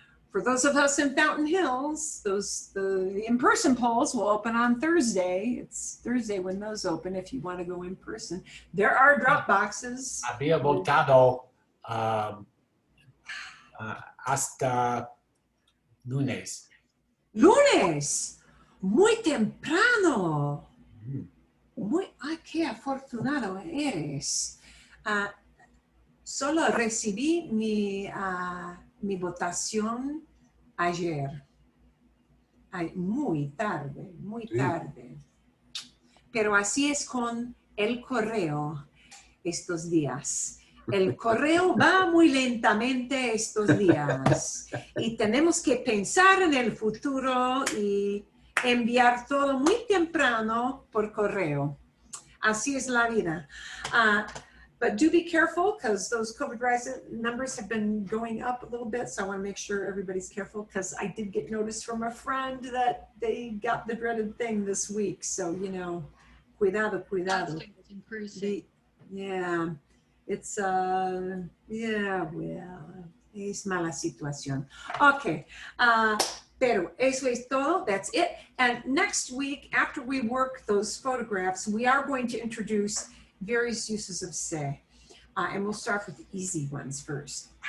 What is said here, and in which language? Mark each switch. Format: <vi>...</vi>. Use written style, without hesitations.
<en>For those of us in Fountain Hills, the in-person polls will open on Thursday. It's Thursday when those open if you want to go in person. There are drop boxes.</en> <es>Había votado hasta lunes. Lunes, muy temprano. Ay, qué afortunado eres. Solo recibí mi votación ayer. Ay, muy tarde, muy Sí. tarde. Pero así es con el correo estos días. El correo va muy lentamente estos días y tenemos que pensar en el futuro y enviar todo muy temprano por correo. Así es la vida.</es> <en>But do be careful because those COVID numbers have been going up a little bit. So I want to make sure everybody's careful because I did get notice from a friend that they got the dreaded thing this week. So, you know,</en> <es>cuidado, cuidado.</es> <en>Fasting is increasing. Yeah, it's, yeah, well,</en> <es>es mala situación. Okay, pero eso es todo,</es> <en>that's it. And next week, after we work those photographs, we are going to introduce various uses of se. And we'll start with the easy ones first.</en>